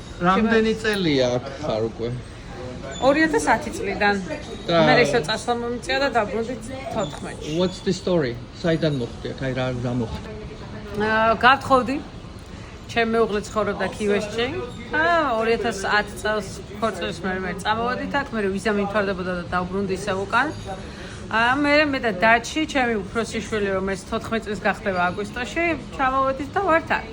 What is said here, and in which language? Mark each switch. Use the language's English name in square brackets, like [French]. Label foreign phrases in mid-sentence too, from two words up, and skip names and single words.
[Georgian] რამდენი წელია აქ ხარ უკვე? 2010 წლიდან. მე ისე წასვლა მომიწია და დაბრუნდი 14-ში. [English] What's the story? [Georgian] საიდან მოხდი აქ? აი რა მოხდა? გავთხოვდი. ჩემი მეუღლე ცხოვრობდა კივესში. 2010 წელს ქორწილის მე წამოვედით აქ, მე ვიზა მიმთავრდებოდა და დავბრუნდი ისევ უკან. მე და დაჩი, ჩემი უფროსი შვილი, რომელიც 14 წლის გახდება აგვისტოში, ჩამოვედით და ვართ აქ.